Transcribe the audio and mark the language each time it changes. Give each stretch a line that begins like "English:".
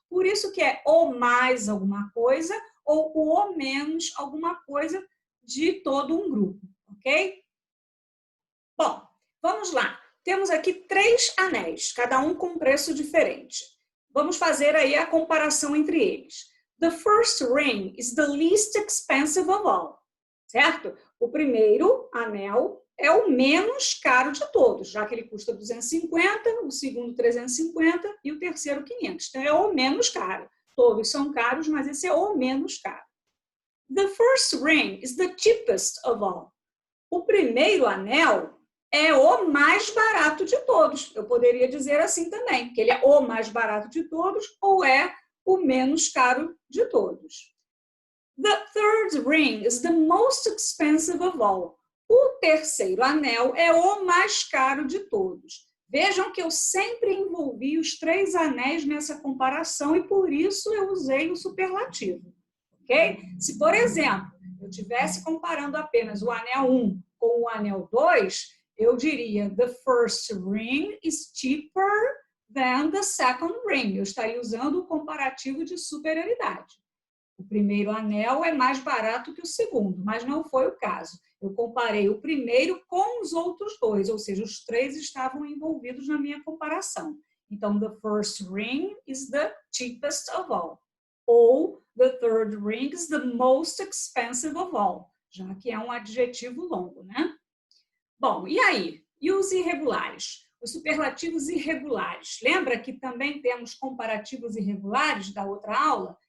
Portuguese: Por isso que é o mais alguma coisa, ou o menos alguma coisa de todo um grupo, ok? Bom, vamos lá. Temos aqui 3 anéis, cada um com um preço diferente. Vamos fazer aí a comparação entre eles.
English: The first ring is the least expensive of all.
Portuguese: Certo? O primeiro anel é o menos caro de todos, já que ele custa 250, o segundo 350 e o terceiro 500. Então, é o menos caro. Todos são caros, mas esse é o menos caro.
English: The first ring is the cheapest of all.
Portuguese: O primeiro anel é o mais barato de todos. Eu poderia dizer assim também, que ele é o mais barato de todos ou é o menos caro de todos.
English: The third ring is the most expensive of all.
Portuguese: O terceiro anel é o mais caro de todos. Vejam que eu sempre envolvi os 3 anéis nessa comparação e por isso eu usei o superlativo. Ok? Se, por exemplo, eu estivesse comparando apenas o anel 1 com o anel 2, eu diria
English: the first ring is cheaper than the second ring.
Portuguese: Eu estaria usando o comparativo de superioridade. O primeiro anel é mais barato que o segundo, mas não foi o caso. Eu comparei o primeiro com os outros 2, ou seja, os 3 estavam envolvidos na minha comparação. Então,
English: the first ring is the cheapest of all.
Portuguese: Ou
English: the third ring is the most expensive of all,
Portuguese: já que é um adjetivo longo, né? Bom, e aí? E os irregulares? Os superlativos irregulares. Lembra que também temos comparativos irregulares da outra aula?